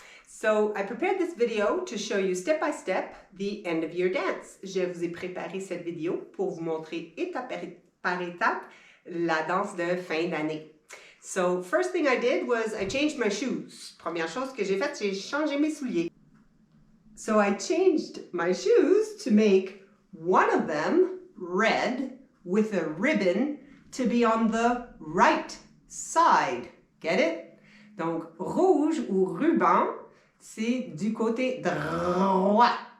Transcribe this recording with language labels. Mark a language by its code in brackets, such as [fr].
[en] So, I prepared this video to show you step by step the end of year dance. [fr] Je vous ai préparé cette vidéo pour vous montrer étape par étape la danse de fin d'année. [en] So, first thing I did was I changed my shoes. [fr] Première chose que j'ai faite, j'ai changé mes souliers. [en] So, I changed my shoes to make one of them red with a ribbon to be on the right side. Get it? [fr] Donc, rouge ou ruban, c'est du côté droit.